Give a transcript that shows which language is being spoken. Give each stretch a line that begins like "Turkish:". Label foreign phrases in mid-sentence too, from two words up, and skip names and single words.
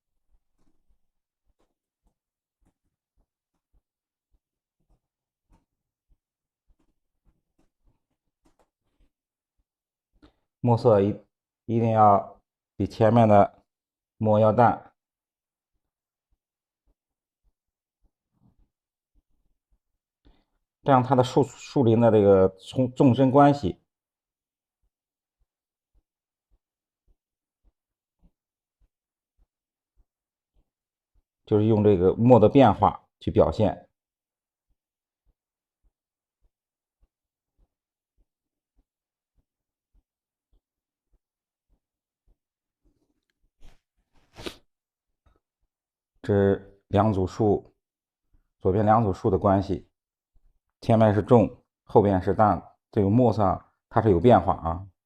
Chinese: 墨色一定要比前面的墨要淡，這樣它的樹林的這個縱深關係就是用這個墨的變化去表現。這兩組樹，左邊兩組樹的關係，前面是重，後邊是淡，這個墨色它是有變化啊。